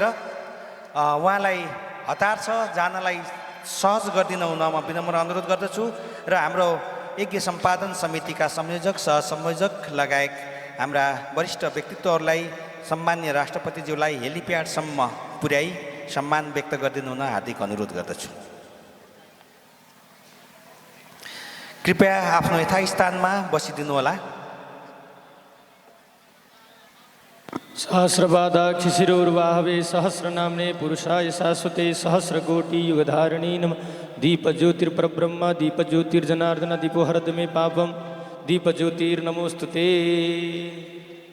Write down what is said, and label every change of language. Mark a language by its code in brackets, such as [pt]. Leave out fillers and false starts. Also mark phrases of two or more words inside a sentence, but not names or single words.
[ne] उहाँलाई हतार छ जानलाई सहज गरिदिन हुन म विनम्र अनुरोध गर्दछु र हाम्रो यज्ञ सम्पादन समितिका संयोजक सहसंयोजक लगायत हाम्रा वरिष्ठ व्यक्तित्वहरूलाई सम्मान्य राष्ट्रपतिज्यूलाई हेलिप्याडसम्म पुर्याई सम्मान व्यक्त गरिदिनु हुन हार्दिक अनुरोध गर्दछु। कृपया आफ्नो यथास्थानमा बसिदिनु होला। [sa] सहस्रपादाक्षिशिरोर्वाहवे सहस्रनाम्ने पुरुषाय शाश्वते सहस्रकोटि युगधारिणी नमः। दीपज्योतिर्परब्रह्म दीपज्योतिर्जनार्दन दीपो हरद मे पापम दीपज्योतिर्नमोस्तुते।